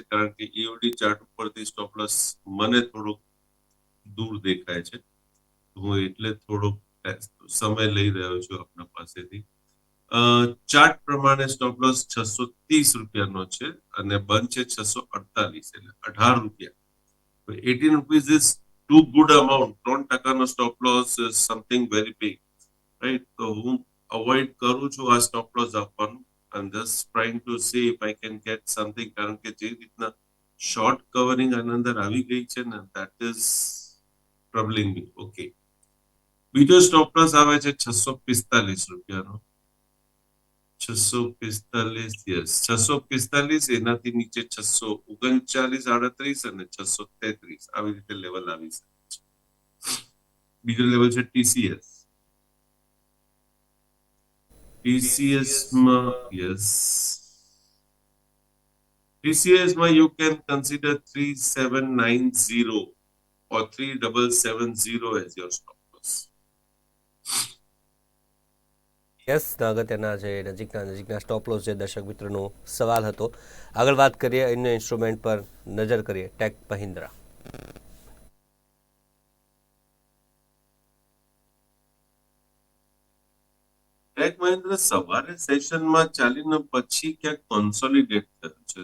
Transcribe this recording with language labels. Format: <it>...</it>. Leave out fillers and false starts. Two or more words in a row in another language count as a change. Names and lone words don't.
<gu>કારણ કે ઈઓડી ચાર્ટ ઉપરથી</gu> <en>stop loss</en> <gu>મને થોડુંક દૂર દેખાય છે. હું એટલે થોડોક સમય લઈ રહ્યો છું આપના પાસેથી. ચાર્ટ પ્રમાણે</gu> <en>stop loss</en> <gu>630 રૂપિયાનો છે અને બંધ છે 648 એટલે 18 રૂપિયા.</gu> <en>18 rupees is too good amount. 3% stop loss is something very big, right?</en> <gu>તો હું અવોઇડ કરું છું આ</gu> <en>stop loss</en> <gu>આપવાનું.</gu> <en>I'm just trying to see if I can get something.</en> <gu>કારણ કે જે રીતના</gu> <en>short covering</en> <gu>આની અંદર આવી ગઈ છે ને,</gu> <en>that is troubling me. Okay.</en> <gu>બીજો</gu> <en>stop loss</en> <gu>આવે છે 645 રૂપિયાનો. 645, યસ 645, એનાથી નીચે 639, 38 અને 633 આવી રીતે લેવલ આવી શકે છે. બીજો લેવલ છે</gu> <en>ટીસીએસ. ટીસીએસમાં યસ, ટીસીએસમાં you can consider 3790 or 3770 as your stop loss.</en> <gu>યસ, અગત્યના જે નજીકના</gu> <en>stop loss</en> <gu>જે દર્શક મિત્રનો સવાલ હતો. આગળ વાત કરીએ અન્ય ઇન્સ્ટ્રુમેન્ટ પર નજર કરીએ. ટેક મહિન્દ્રા. ટેક મહિન્દ્રા સવારે સેશનમાં ચાલીને પછી ક્યાંક કોન્સોલિડેટ થયું છે.</gu>